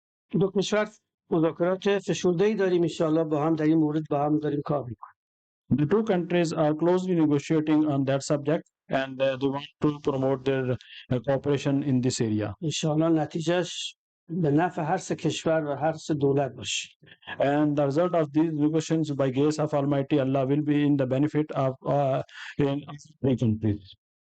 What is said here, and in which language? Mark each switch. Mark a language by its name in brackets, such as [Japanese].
[Persian] دو کشور مذاکرات فشرده‌ای داریم انشاءالله با هم در این مورد با هم داریم کار می‌کنیم. [English] The two countries are closely negotiating on that subject and they want to promote their cooperation in this area. [Persian] انشاءالله نتیجهش به نفع هر سه کشور و هر سه دولت باشه. [English] And the result of these negotiations by grace of Almighty Allah will be in the benefit of in three countries.